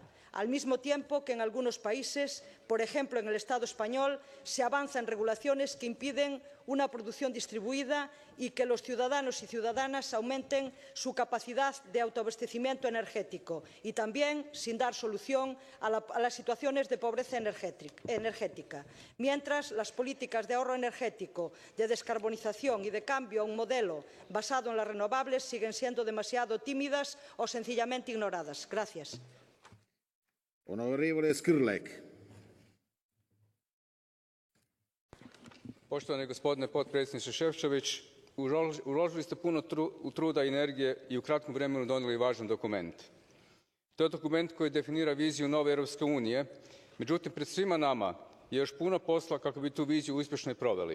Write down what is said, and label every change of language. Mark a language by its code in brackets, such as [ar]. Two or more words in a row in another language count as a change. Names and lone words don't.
[es] Al mismo tiempo que en algunos países, por ejemplo en el Estado español, se avanza en regulaciones que impiden una producción distribuida y que los ciudadanos y ciudadanas aumenten su capacidad de autoabastecimiento energético, y también sin dar solución a las situaciones de pobreza energética. Mientras, las políticas de ahorro energético, de descarbonización y de cambio a un modelo basado en las renovables siguen siendo demasiado tímidas o sencillamente ignoradas. Gracias. [it] Onorevole Skrlek. [hr] Poštovani gospodine potpredsjedniče Šefčović, uložili ste puno truda i energije i u kratkom vremenu donijeli važan dokument. To je dokument koji definira viziju nove Europske unije, međutim pred svima nama je još puno posla kako bi tu viziju uspješno i proveli.